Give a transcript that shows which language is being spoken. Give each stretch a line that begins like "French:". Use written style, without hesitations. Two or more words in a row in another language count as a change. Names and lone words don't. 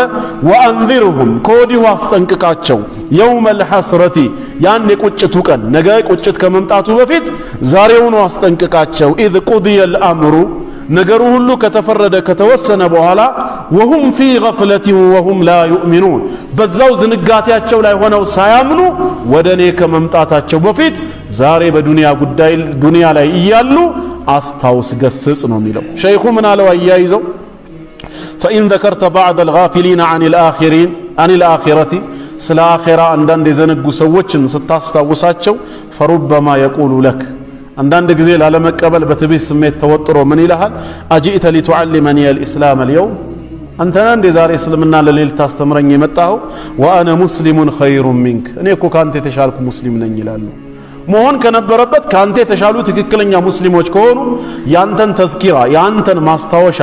Amharic: ወአንዚርሁም ከወዲሁ አስጠንቅቃቸው
Arabic: يوم الحسرة
Amharic: ያን የቁጭቱ ቀን ነገ ቁጭት ከመምጣቱ በፊት ዛሬውኑ አስጠንቅቃቸው
Arabic: إذ قضي الأمر
Amharic: ነገሩ ሁሉ ከተፈረደ ከተወሰነ በኋላ
Arabic: وهم في غفلة وهم لا يؤمنون
Amharic: በዛው ዝንጋቴያቸው ላይ ሆነው ሳያምኑ ወደ እኔ ከመምጣታቸው በፊት ዛሬ በዱንያ ጉዳይ ዱንያ ላይ እያሉ አስታውስ ገስጽ ነው የሚለው ሸይኹ ምን አለው አያይዘው
Arabic: فإن ذكرت بعض الغافلين عن الآخرة
Amharic: ስለ አኺራ አንዳንድ የዘነጉ ሰዎችን ስታስታውሳቸው
Arabic: فربما يقول لك
Amharic: አንዳንድ ጊዜ ላለመቀበል በትዕቢት ስሜት ተወጥሮ ምን ይልሃል?
Arabic: أجئت لتعلمني الإسلام اليوم
Amharic: አንተና እንደ ዛሬ እስልምና ለሌል ታስተምረኝ የመጣው
Arabic: وأنا مسلم خير منك
Amharic: እኔ እኮ ካንተ የተሻልኩ ሙስሊም ነኝ ይላሉ። መሆን ከነበረበት ካንተ የተሻሉ ትክክለኛ ሙስሊሞች ከሆኑ ያንተን ተዝኪራ ያንተን ማስታወሻ